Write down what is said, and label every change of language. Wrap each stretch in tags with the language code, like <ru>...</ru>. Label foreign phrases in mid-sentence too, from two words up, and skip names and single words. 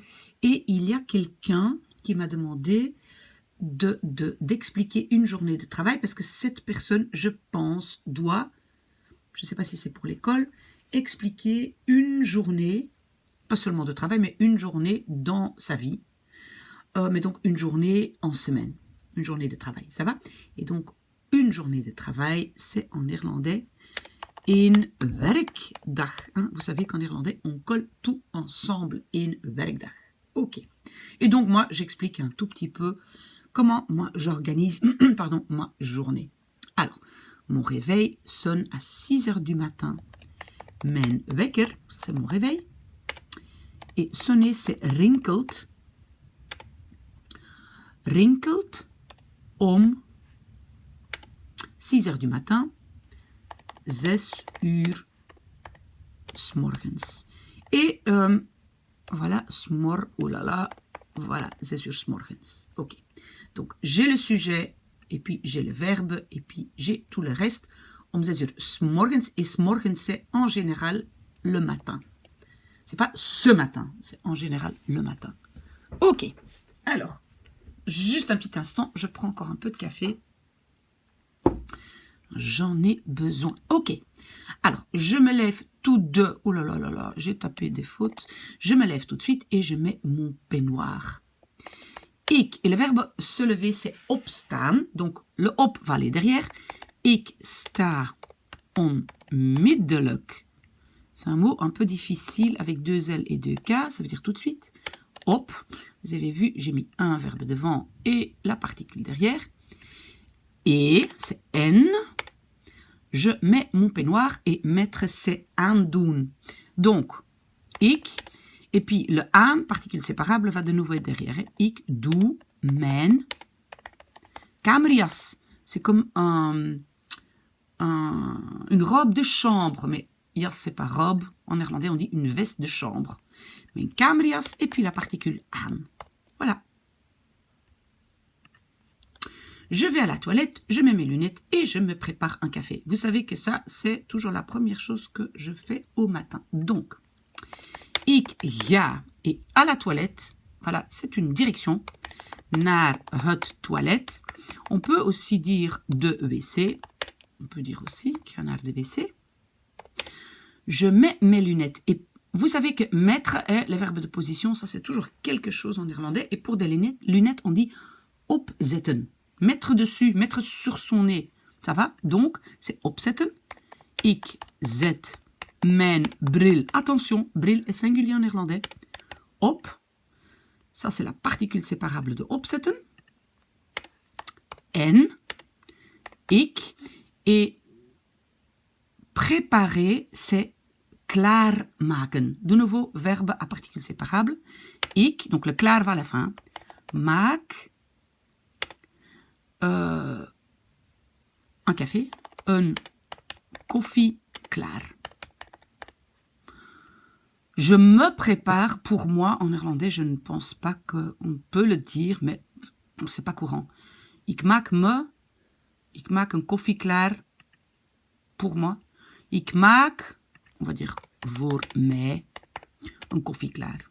<fr>Et il y a quelqu'un qui m'a demandé d'expliquer une journée de travail parce que cette personne, je pense, doit, je ne sais pas si c'est pour l'école, expliquer une journée, pas seulement de travail, mais une journée dans sa vie. Mais donc une journée en semaine, une journée de travail, ça va? Et donc une journée de travail, c'est en néerlandais</fr> <nl>een werkdag.</nl> <fr>Hein? Vous savez qu'en néerlandais, on colle tout ensemble,</fr> <nl>een werkdag.</nl> <fr>Ok. Et donc moi, j'explique un tout petit peu comment moi j'organise pardon, ma journée. Alors, mon réveil sonne à 6 heures du matin.</fr> <nl>Mijn wekker,</nl> <fr>c'est mon réveil. Et sonner, c'est rinkelt.</fr> <nl>Rinkelt om 6</nl> <fr>heures du matin,</fr> <nl>6 uur 's morgens.</nl> <fr>Et voilà, oh là là, voilà,</fr> <nl>6 uur 's morgens.</nl> <fr>Ok. Donc j'ai le sujet, et puis j'ai le verbe, et puis j'ai tout le reste.</fr> <nl>Om 6 uur 's morgens,</nl> <fr>et 's morgens c'est en général le matin. C'est pas ce matin, c'est en général le matin. Ok. Alors. Juste un petit instant, je prends encore un peu de café. J'en ai besoin. Ok. Alors, je me lève tout de... Oh là là là là, j'ai tapé des fautes. Je me lève tout de suite et je mets mon peignoir. Ik, et le verbe se lever, c'est opstaan. Donc, le op va aller derrière.</fr> <nl>Ik sta onmiddellijk.</nl> <fr>C'est un mot un peu difficile avec 2 L et 2 K. Ça veut dire tout de suite. Op. Vous avez vu, j'ai mis un verbe devant et la particule derrière. Et, c'est en. Je mets mon peignoir et mettre, c'est aandoen. Donc, ik. Et puis, le aan, particule séparable, va de nouveau derrière.</fr> <nl>Ik doe mijn kamerjas.</nl> <fr>C'est comme une robe de chambre. Mais jas, c'est pas robe. En néerlandais, on dit une veste de chambre.</fr> <nl>Mijn kamerjas</nl> <fr>et puis la particule aan. Voilà. Je vais à la toilette, je mets mes lunettes et je me prépare un café. Vous savez que ça, c'est toujours la première chose que je fais au matin. Donc,</fr> <nl>ik ga</nl> <fr>et à la toilette, voilà, c'est une direction,</fr> <nl>naar het toilet.</nl> <fr>On peut aussi dire</fr> <nl>de wc,</nl> <fr>on peut dire aussi qu'il y a</fr> <nl>naar de wc.</nl> <fr>Je mets mes lunettes et vous savez que mettre est le verbe de position, ça c'est toujours quelque chose en néerlandais. Et pour des lunettes, on dit opzetten. Mettre dessus, mettre sur son nez. Ça va? Donc, c'est opzetten.</fr> <nl>Ik zet mijn bril.</nl> <fr>Attention, bril est singulier en néerlandais. Op. Ça c'est la particule séparable de opzetten.</fr> <nl>En. Ik.</nl> <fr>Et préparer, c'est klaarmaken. De nouveau, verbe à particule séparable. Ik, donc le klaar va à la fin. Maak un café,</fr> <nl>een koffie klaar.</nl> <fr>Je me prépare, pour moi, en néerlandais, je ne pense pas qu'on peut le dire, mais c'est pas courant.</fr> <nl>Ik maak een koffie klaar</nl> <fr>pour moi.</fr> <nl>Ik maak,</nl> <fr>on va dire</fr> <nl>voor mij,</nl> <fr>un</fr> <nl>koffie klaar.</nl>